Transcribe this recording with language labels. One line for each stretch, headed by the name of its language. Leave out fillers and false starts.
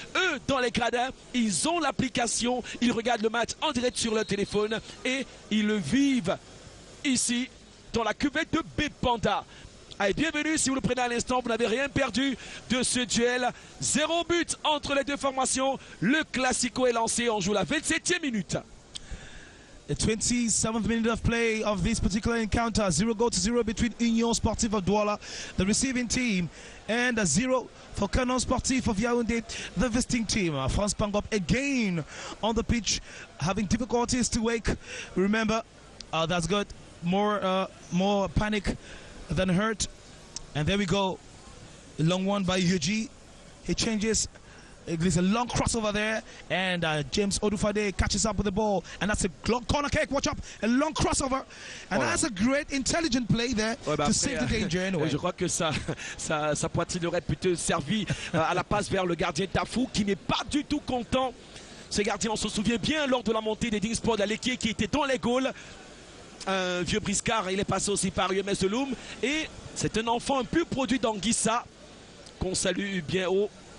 French: Eux, dans les gradins, ils ont l'application, ils regardent le match en direct sur leur téléphone et ils le vivent ici dans la cuvette de Bepanda. Allez, bienvenue, si vous le prenez à l'instant, vous n'avez rien perdu de ce duel. 0 but entre les deux formations. Le Classico est lancé, on joue la 27e minute.
English: The 27th minute of play of this particular encounter. 0-0 between Union Sportive of Douala, the receiving team, and 0 for Canon Sportif of Yaoundé, the visiting team. France Pangop again on the pitch, having difficulties to wake. Remember, that's got more panic than hurt. And there we go. A long one by Yuji. He changes. There's a long crossover there, and James Olufade catches up with the ball, and that's a long corner kick. Watch up, a long crossover, and that's a great intelligent play there to save the danger anyway.
French: Je crois que sa poitrine aurait plutôt servi à la passe vers le gardien Tafou, qui n'est pas du tout content. Ce gardien, on se souvient bien lors de la montée des Dingsport d'Alekié, qui était dans les goals. Un vieux briscard, il est passé aussi par UMS de Loum, et c'est un enfant un pur produit d'Anguissa qu'on salue bien haut.